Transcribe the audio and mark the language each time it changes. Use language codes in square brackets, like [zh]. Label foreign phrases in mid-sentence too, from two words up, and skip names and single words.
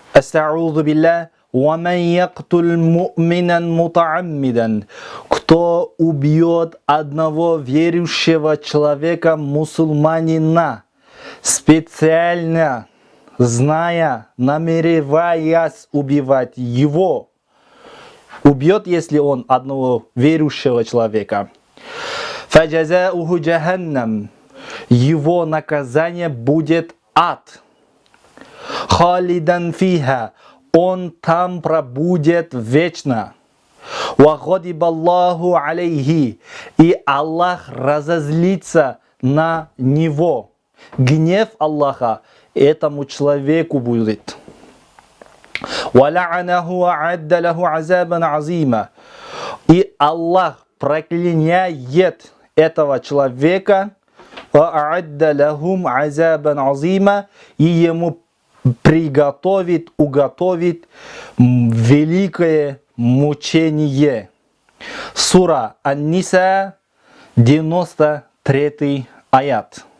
[ar] أستعيذ بالله. وَمَنْ يَقْتُلْ مُؤْمِنًا مُتَعَمِّدًا. [ru] Кто убьет одного верующего человека, мусульманина, специально, зная, намереваясь убивать его, убьет, если он одного верующего человека. [ar] فَجَزَاؤُهُ جَهَنَّمْ. [ru] Его наказание будет ад. [ar] خَالِدًا فِيهَا. [ru] Он там пробудет вечно. [ar] وَغَضِبَ اللَّهُ عَلَيْهِ. [ru] И Аллах разозлится на него. Гнев Аллаха этому человеку будет. [ar] وَلَعَنَهُ وَعَدَّ لَهُ عَذَابًا عَظِيمًا. [ru] И Аллах проклиняет этого человека. [ar] وَأَعَدَّ لَهُمْ عَذَابًا عَظِيمًا. [ru] И ему уготовит великое мучение. Сура Ан-Ниса, 93 аят.